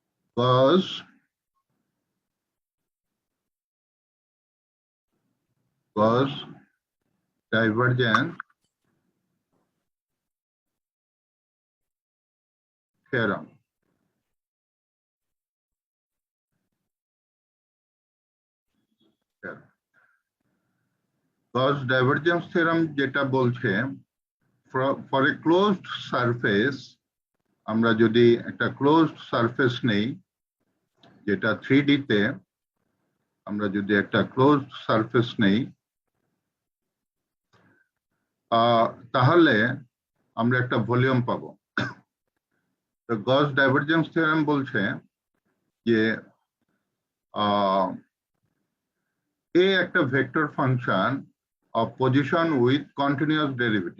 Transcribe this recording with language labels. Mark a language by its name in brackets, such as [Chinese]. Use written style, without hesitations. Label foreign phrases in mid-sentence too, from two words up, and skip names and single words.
[English] Gauss divergence theorem. Gauss divergence theorem [Bangla] যেটা বলছে [English] for a closed surface, [Bangla] আমরা যদি একটা [English] closed surface [Bangla] নেই, যেটা 3D তে আমরা যদি একটা [English] closed surface [Bangla] নেই, তাহলে আমরা একটা ভলিউম পাবো। [English] তো Gauss divergence theorem [Bangla] বলছে যে এ একটা [English] vector function of position with continuous derivative.